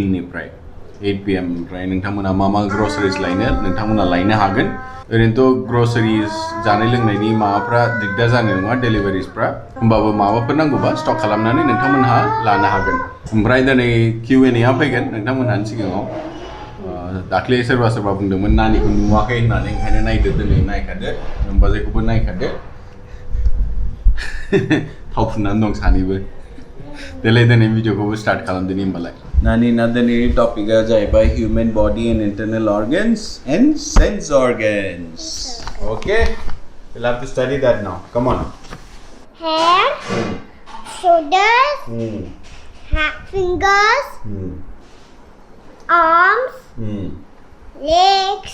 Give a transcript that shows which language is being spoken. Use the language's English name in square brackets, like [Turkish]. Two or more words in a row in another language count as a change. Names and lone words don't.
[Bodo] निफ्राय 8 PM ओमफ्राय नोंथांमोना मा ग्रोसरिज लायनो नोंथांमोना लायनो हागोन ओरैनोथ' ग्रोसरिज जानाय लोंनायनि माबाफ्रा दिगदार जानाय नङा डेलिभारिसफ्रा होमबाबो माबाफोर नांगौबा स्टक खालामनानै नोंथांमोनहा लानो हागोन ओमफ्राय दिनै Q&A आ फैगोन नोंथांमोनहानि सिगाङाव दाख्लै सोरबा बुंदोंमोन नानिखौ नुवाखै होननानै ओंखायनो नायदो दिनै नायखादो नोमबाजैखौबो नायखादो थाव फुननानै दं सानैबो देलाय दिनै भिडिअखौबो स्टार्ट खालामदोनि होमबालाय नानिना दिनैनि टपिकआ जाहैबाय [English] human body and internal organs and sense organs okay we'll have to study that now come on Hair, shoulders, fingers, arms, legs,